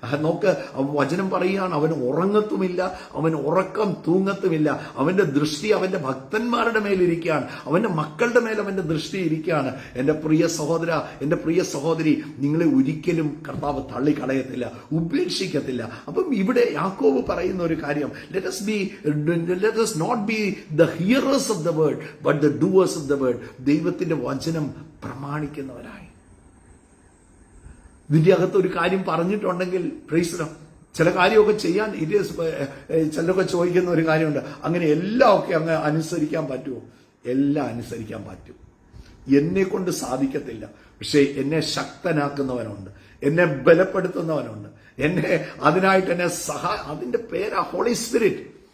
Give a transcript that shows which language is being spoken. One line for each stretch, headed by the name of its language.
Malayalam: നോക്ക്, വചനം പറയുകയാണ്, അവൻ ഉറങ്ങത്തുമില്ല, അവൻ ഉറക്കം തൂങ്ങത്തുമില്ല. അവന്റെ ദൃഷ്ടി അവന്റെ ഭക്തന്മാരുടെ മേലിരിക്കുകയാണ്, അവന്റെ മക്കളുടെ മേൽ അവന്റെ ദൃഷ്ടി ഇരിക്കുകയാണ്. എന്റെ പ്രിയ സഹോദര, എന്റെ പ്രിയ സഹോദരി, നിങ്ങളെ ഒരിക്കലും കർത്താവ് തള്ളിക്കളയത്തില്ല, ഉപേക്ഷിക്കത്തില്ല. അപ്പം ഇവിടെ യാക്കോബ് പറയുന്ന ഒരു കാര്യം,
English: let us not be the hearers of the word but the doers of the word.
Malayalam: ദൈവത്തിന്റെ വചനം പ്രമാണിക്കുന്നവരായി. ഇതിന്റെ അകത്ത് ഒരു കാര്യം പറഞ്ഞിട്ടുണ്ടെങ്കിൽ
English: praise the lord,
Malayalam: ചില കാര്യമൊക്കെ ചെയ്യാൻ ചിലരൊക്കെ ചോദിക്കുന്ന ഒരു കാര്യമുണ്ട്, അങ്ങനെ എല്ലാം ഒക്കെ അങ്ങ് അനുസരിക്കാൻ പറ്റുമോ? എല്ലാം അനുസരിക്കാൻ പറ്റും. എന്നെ കൊണ്ട് സാധിക്കത്തില്ല, പക്ഷെ എന്നെ ശക്തനാക്കുന്നവനുണ്ട്, എന്നെ ബലപ്പെടുത്തുന്നവനുണ്ട്, എന്നെ അതിനായിട്ട് എന്നെ അതിന്റെ പേരാ ഹോളി സ്പിരിറ്റ്.